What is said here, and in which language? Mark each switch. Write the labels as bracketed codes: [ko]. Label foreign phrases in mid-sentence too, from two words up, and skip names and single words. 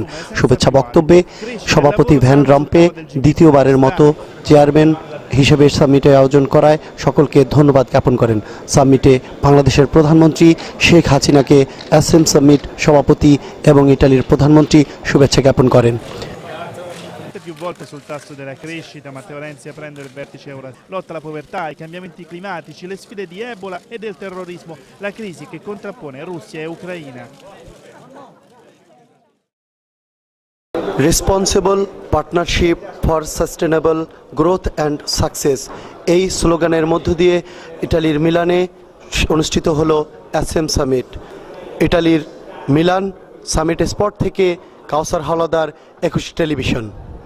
[bn] শুভেচ্ছা বক্তব্যে সভাপতি ভ্যান রম্পে দ্বিতীয়বারের মতো চেয়ারম্যান হিসেবে সামিটে আয়োজন করায় সকলকে ধন্যবাদ জ্ঞাপন করেন। সামিটে বাংলাদেশের প্রধানমন্ত্রী শেখ হাসিনাকে অ্যাসেম সামিট সভাপতি এবং ইটালির প্রধানমন্ত্রী শুভেচ্ছা জ্ঞাপন করেন। [it] Più volte sul tasto della crescita, Matteo Renzi aprendo il vertice Euro, lotta alla povertà, i cambiamenti climatici, le sfide di Ebola e del terrorismo, la crisi che contrappone Russia e Ucraina. [en] Responsible Partnership for Sustainable Growth and Success, [bn] এই স্লোগানের মধ্য দিয়ে ইটালির মিলানে অনুষ্ঠিত হলো অ্যাসেম সামিট। ইটালির মিলান সামিট স্পট থেকে কাউসার হাওলাদার, 21 টেলিভিশন।